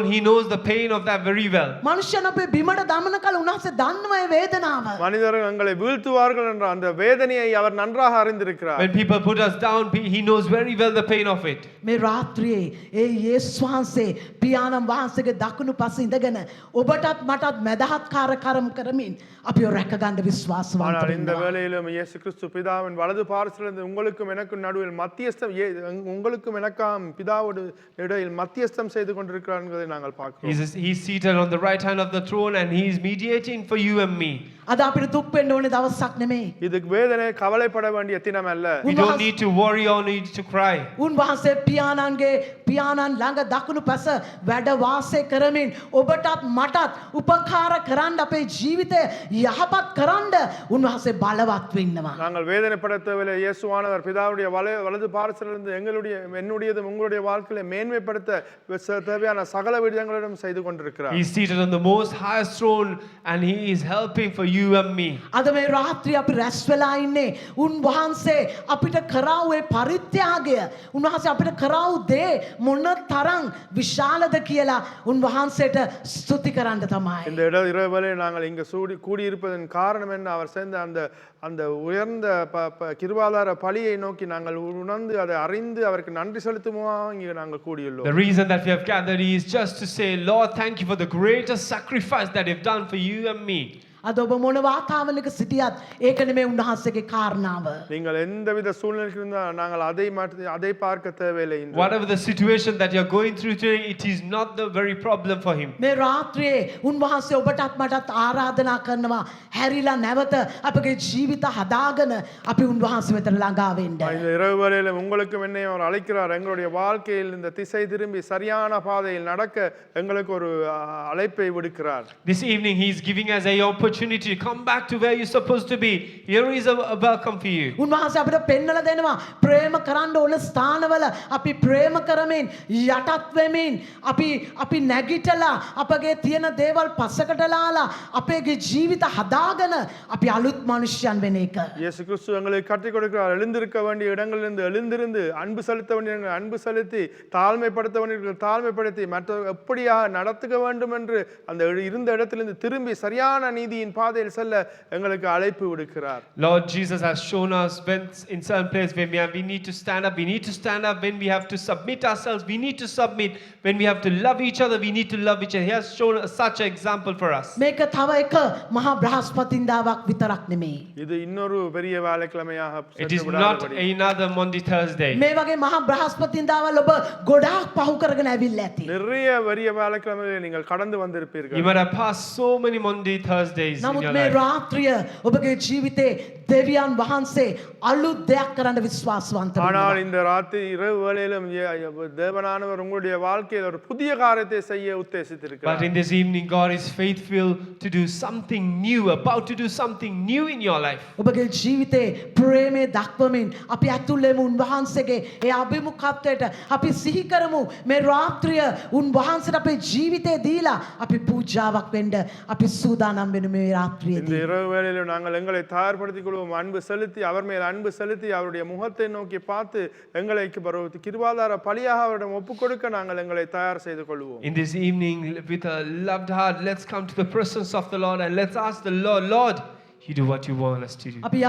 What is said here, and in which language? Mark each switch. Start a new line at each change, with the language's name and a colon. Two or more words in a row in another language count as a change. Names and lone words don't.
English: He knows the pain of that very well.
Sinhala: මනුෂ්‍යයන් අපේ බිමට දමන කල උන්වහන්සේ දන්නවා ඒ වේදනාව.
Tamil: மனிதர்கள் எங்களை வீழ்த்துவார்கள் என்ற அந்த வேதனையை அவர் நன்றாக அறிந்திருக்கிறார்.
English: When people put us down, he knows very well the pain of it.
Sinhala: මේ රාත්‍රියේ ඒ යේසුස් වහන්සේ පියාණන් වහන්සේගේ දකුණු පස ඉඳගෙන ඔබටත් මටත් මැදහත් කාර්යකරම් කරමින් අපිව රැකගන්න විශ්වාසවන්ත
Tamil: ஆனால் இந்த
Sinhala: වෙනවා.
Tamil: வேளையிலும் இயேசு கிறிஸ்து பிதாவின் வலது பார்சலிருந்து உங்களுக்கும் எனக்கும் நடுவில் மத்தியஸ்தம் உங்களுக்கும் எனக்காம் பிதாவோடு இடையில் மத்தியஸ்தம் செய்து கொண்டிருக்கிறார் என்பதை நாங்கள் பார்க்கிறோம்.
English: He's seated on the right hand of the throne and he is mediating for you and me.
Sinhala: අද අපිට දුක් වෙන්න ඕනේ දවසක් නෙමෙයි.
Tamil: இதுக்கு வேதனை கவலைப்பட வேண்டிய தினம் அல்ல.
English: We don't need to worry or need to cry.
Sinhala: උන්වහන්සේ පියාණන් ළඟ දකුණු පස වැඩ වාසය කරමින් ඔබටත් මටත් උපකාර කරන්න අපේ ජීවිතය යහපත් කරන්න උන්වහන්සේ බලවත් වෙන්නවා.
Tamil: நாங்கள் வேதனைப்பட தேவையில்லை. இயேசுவானவர் பிதாவுடைய வலது பார்சலிருந்து என்னுடையதும் உங்களுடைய வாழ்க்கையை மேன்மைப்படுத்த தேவையான சகல விடயங்களிடம் செய்து கொண்டிருக்கிறார்.
English: He's seated on the most highest throne and he is helping for you and me.
Sinhala: අද මේ රාත්‍රිය අපි රැස් වෙලා ඉන්නේ උන්වහන්සේ අපිට කරාව ඒ පරිත්‍යාගය උන්වහන්සේ අපිට කරාව දේ මොන තරම් විශාලද කියලා උන්වහන්සේට ස්තුති කරන්න තමයි.
Tamil: இந்த இரவு நாங்கள் இங்க கூடியிருப்பதன் காரணம் என்ன? அவர் சேர்ந்த அந்த உயர்ந்த கிருபாதார பலியை நோக்கி நாங்கள் உணர்ந்து அதை அறிந்து அவருக்கு நன்றி செலுத்துமா இங்கே நாங்கள் கூடியுள்ளோம்.
English: The reason that we have gathered is just to say, Lord, thank you for the greatest sacrifice that you've done for you and me.
Sinhala: අද ඔබ මොන වාතාවරණයක සිටියත් ඒක නෙමෙයි උන්වහන්සේගේ කාරණාව.
Tamil: நீங்கள் எந்தவித சூழ்நிலையில் இருந்தால் நாங்கள் அதை பார்க்க தேவையில்லை.
English: Whatever the situation that you're going through today, it is not the very problem for him.
Sinhala: මේ රාත්‍රියේ උන්වහන්සේ ඔබටත් මටත් ආරාධනා කරනවා හැරිලා නැවත අපගේ ජීවිත හදාගෙන අපි උන්වහන්සේ වෙත ළඟා වෙන්න.
Tamil: இந்த இரவு வேளையில உங்களுக்கும் என்னையும் அவர் அழைக்கிறார். எங்களுடைய வாழ்க்கையில் இந்த திசை திரும்பி சரியான பாதையில் நடக்க எங்களுக்கு ஒரு அழைப்பை விடுக்கிறார்.
English: This evening he is giving us a opportunity to come back to where you're supposed to be. Here is a welcome for you.
Sinhala: උන්වහන්සේ අපිට පෙන්වලා දෙනවා ප්‍රේම කරන්න ඕන ස්ථානවල අපි ප්‍රේම කරමින් යටත් වෙමින් අපි නැගිටලා අපගේ තියෙන දේවල් පස්සකට ලාලා අපේ ජීවිත හදාගෙන අපි අලුත් මනුෂ්‍යයන් වෙන එක.
Tamil: இயேசு கிறிஸ்து எங்களுக்கு கற்றுக் கொடுக்கிறார். எழுந்திருக்க வேண்டிய இடங்களிலிருந்து எழுந்திருந்து அன்பு செலுத்த வேண்டிய அன்பு செலுத்தி தாழ்மைப்படுத்த வேண்டிய தாழ்மைப்படுத்தி மற்ற எப்படியாக நடத்துக்க வேண்டும் என்று அந்த இருந்த இடத்திலிருந்து திரும்பி சரியான நீதியின் பாதையில் செல்ல எங்களுக்கு அழைப்பு விடுக்கிறார்.
English: Lord Jesus has shown us when in certain place when we need to stand up, we need to stand up. When we have to submit ourselves, we need to submit. When we have to love each other, we need to love each other. He has shown such an example for us.
Sinhala: මේක තව එක මහා බ්‍රහස්පතින්දාවක් විතරක් නෙමෙයි.
Tamil: இது இன்னொரு பெரிய வேலைக்கிழமையாக
English: It is not another Monday Thursday.
Sinhala: මේ වගේ මහා බ්‍රහස්පතින්දාවල් ඔබ ගොඩාක් පහු කරගෙන ඇවිල්ලා ඇති.
Tamil: நிறைய பெரிய வேலைக்கிழமைகளை நீங்கள் கடந்து வந்திருப்பீர்கள்.
English: You might have passed so many Monday Thursdays in
Sinhala: නමුත්
English: your
Sinhala: මේ
English: life.
Sinhala: රාත්‍රිය ඔබගේ ජීවිතේ දෙවියන් වහන්සේ අලුත් දෙයක් කරන්න විශ්වාසවන්ත
Tamil: ஆனால்
Sinhala: වෙනවා.
Tamil: இந்த ராத்திரி இரவு வேளையிலும் தேவனானவர் உங்களுடைய வாழ்க்கையில் ஒரு புதிய காரியத்தை செய்ய
English: But
Tamil: உத்தேசித்திருக்கிறார்.
English: in this evening, God is faithful to do something new, about to do something new in your life.
Sinhala: ඔබගේ ජීවිතේ ප්‍රේමය දක්වමින් අපි ඇතුළේම උන්වහන්සේගේ ඒ අභිමුඛත්වයට අපි සිහි කරමු. මේ රාත්‍රිය උන්වහන්සේට අපේ ජීවිතේ දීලා අපි පූජාවක් වෙන්න අපි සූදානම් වෙනු මේ
Tamil: இந்த
Sinhala: රාත්‍රියේදී.
Tamil: இரவு வேளையிலும் நாங்கள் எங்களை தயார்படுத்திக் கொள்வோம். அன்பு செலுத்தி அவர் மேல் அன்பு செலுத்தி அவருடைய முகத்தை நோக்கி பார்த்து எங்களை கிருபாதார பலியாக அவரிடம் ஒப்புக் கொடுக்க நாங்கள் எங்களை தயார் செய்து கொள்வோம்.
English: In this evening, with a loved heart, let's come to the presence of the Lord and let's ask the Lord, Lord, you do what you want us to do.